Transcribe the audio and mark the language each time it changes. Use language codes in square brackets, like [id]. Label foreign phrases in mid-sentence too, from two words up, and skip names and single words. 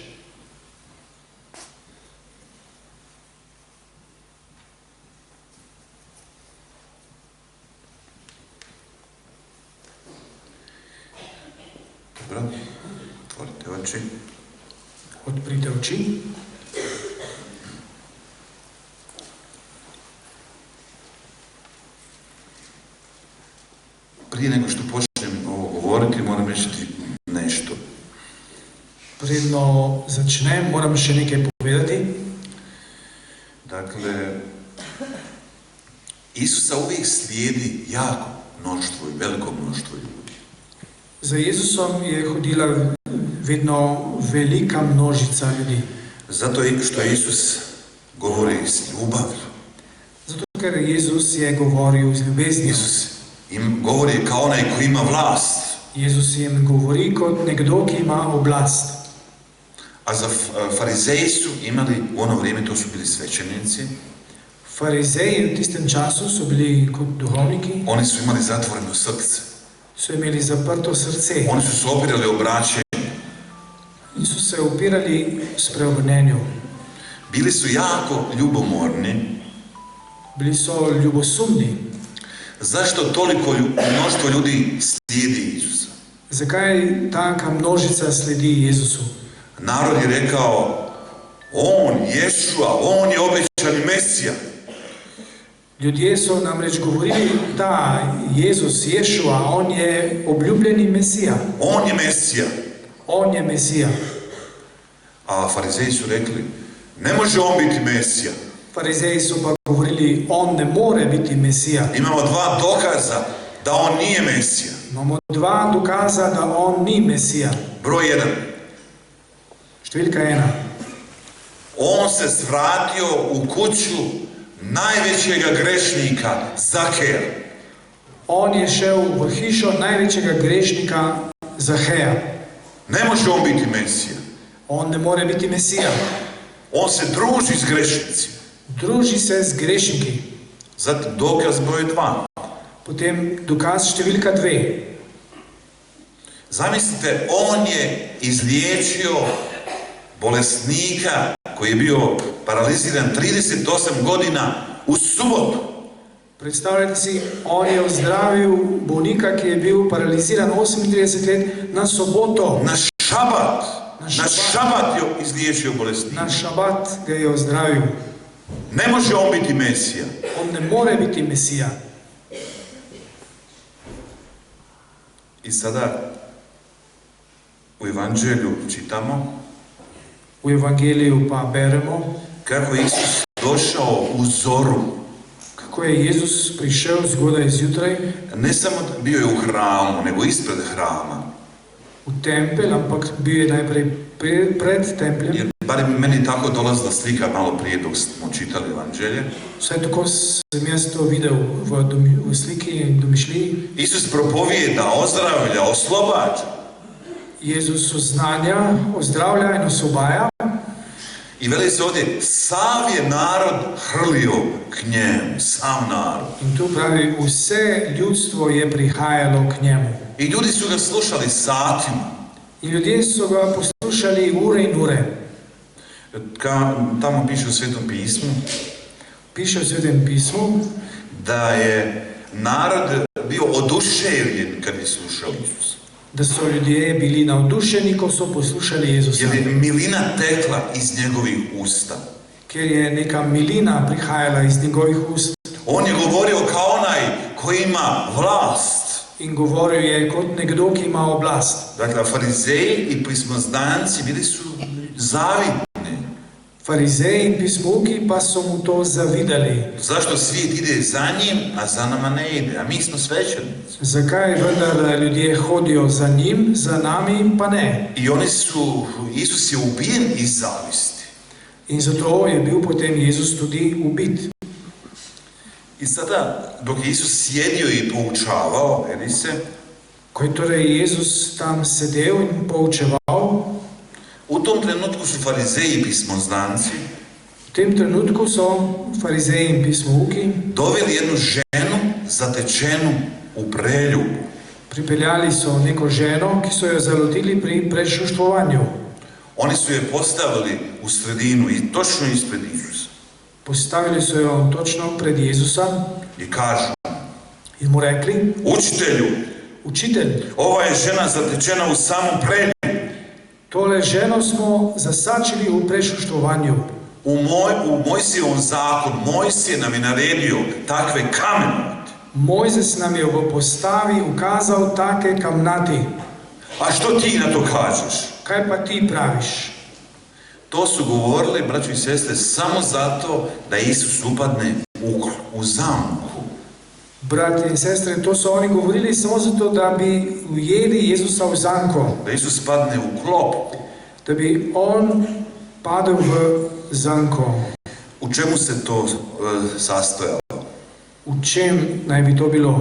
[hr] Dobro, otvorite oči. [sl] Odprite oči. [hr] Prije nego što počnem ovo govoriti, moram reći nešto. [sl] Predno začnem, moram še nekaj povedati. [hr] Dakle, Isusa uvijek slijedi jako mnoštvo i veliko mnoštvo ljudi. [sl] Za Jezusom je hodila vedno velika množica ljudi. [hr] Zato što Isus govori s ljubavlju. [sl] Zato ker Jezus je govoril z ljubeznijo. [hr] Isus im govori kao onaj koji ima vlast. [sl] Jezus jim govori kot nekdo, ki ima oblast. [hr] A za farizeji su imali, u ono vrijeme to su bili svećenici, [sl] Farizeji v tistem času so bili kot duhovniki, [hr] oni su imali zatvoreno srce. [sl] so imeli zaprto srce [hr] Oni su se opirali obraćanju. [sl] in so se upirali spreobrnenju. [hr] Bili su jako ljubomorni. [sl] Bili so ljubosumni. [hr] Zašto toliko mnoštvo ljudi slijedi Isusa? [sl] Zakaj taka množica sledi Jezusu? [hr] Narod je rekao, on, Ješua, on je obećani Mesija. [sl] Ljudje so namreč govorili, da Jezus, Ješua, on je obljubljeni Mesija. [hr] On je Mesija. [sl] On je Mesija. [hr] A farizeji su rekli, ne može on biti Mesija. [sl] Farizeji so pa govorili, on ne more biti Mesija. [hr] Imamo dva dokaza da on nije Mesija. [sl] Imamo dva dokaza, da on ni Mesija. [hr] Broj 1. [sl] Številka 1. [hr] On se svratio u kuću najvećega grešnika, Zakeja. [sl] On je šel v hišo največjega grešnika Zaheja. [hr] Ne može on biti Mesija. [sl] On ne more biti Mesija. [hr] On se druži s grešnicima. [sl] Druži se z grešniki. [hr] Zatim dokaz broj 2. [sl] Potem dokaz številka 2. [hr] Zamislite, on je izliječio bolesnika koji je bio paraliziran 38 godina u subotu. [sl] Predstavljajte si, on je ozdravil bolnika, ki je bil paraliziran 38 let na soboto. [hr] Na šabat. Na šabat je izliječio bolesnika. [sl] Na šabat ga je ozdravil. [hr] Ne može on biti Mesija. [sl] On ne more biti Mesija. [hr] I sada u Evanđelju čitamo [sl] V Evangeliju pa beremo, [hr] kako je Isus došao u zoru. [sl] kako je Jezus prišel zgodaj zjutraj [hr] Ne samo bio je u hramu, nego ispred hrama. [sl] v tempelj, ampak bil je najprej pred templjem. [hr] Jer barem meni tako dolazila slika malo prije dok smo čitali Evanđelje. [sl] Vsaj tako sem jaz to videl v sliki in domišljiji. [hr] Isus propovijeda, ozdravlja, oslobađa. [sl] Jezus oznanja, ozdravlja in osvobaja. [hr] I veli se ovdje, sav je narod hrlio k njemu, sam narod. [sl] In tu pravi, vse ljudstvo je prihajalo k njemu. [hr] I ljudi su ga slušali satima. [sl] In ljudje so ga poslušali ure in ure. [hr] Tamo piše u Svetom pismu [sl] Piše v Svetem pismu, [hr] da je narod bio oduševljen kad je slušao Isusa. [sl] da so ljudje bili navdušeni, ko so poslušali Jezusa. [hr] Jer je milina tekla iz njegovih usta. [sl] Ker je neka milina prihajala iz njegovih ust. [hr] On je govorio kao onaj koji ima vlast. [sl] in govoril je kot nekdo, ki ima oblast. [hr] Dakle, farizeji i pismoznanci bili su zavidni. [sl] Farizeji in pismuki pa so mu to zavidali. [hr] Zašto svijet ide za njim, a za nama ne ide? A mi smo svećenici. [sl] Zakaj vendar ljudje hodijo za njim, za nami pa ne? [hr] I oni su, Isus je ubijen iz zavisti. [sl] In zato je bil potem Jezus tudi ubit. [hr] I sada, dok je Isus sjedio i poučavao, vidi se, [sl] Ko je torej Jezus tam sedel in poučeval, [hr] u tom trenutku su farizeji i pismoznanci [sl] v tem trenutku so farizeji in pismuki [hr] doveli jednu ženu zatečenu u preljubu. [sl] pripeljali so neko ženo, ki so jo zalotili pri prešuštvovanju. [hr] Oni su je postavili u sredinu i točno ispred Isusa. [sl] Postavili so jo točno pred Jezusa [hr] I kažu, [sl] in mu rekli: [hr] učitelju, [sl] Učitelj, [hr] ova je žena zatečena u samom preljubu. [sl] tole ženo smo zasačili v prešuštvovanju. [hr] U Mojsijevom zakon, Mojsije nam je naredio takve kamenovati. [sl] Mojzes nam je v postavi ukazal take kamnati. [hr] A što ti na to kažeš? [sl] Kaj pa ti praviš? [hr] To su govorili, braćo i sestre, samo zato da Isus upadne u zamku. [sl] Brati in sestre, to so oni govorili samo zato, da bi ujeli Jezusa v zanko, [hr] Da Isus padne u klopku. [sl] da bi on padel v zanko. [hr] U čemu se to sastojalo? [sl] V čem naj bi to bilo?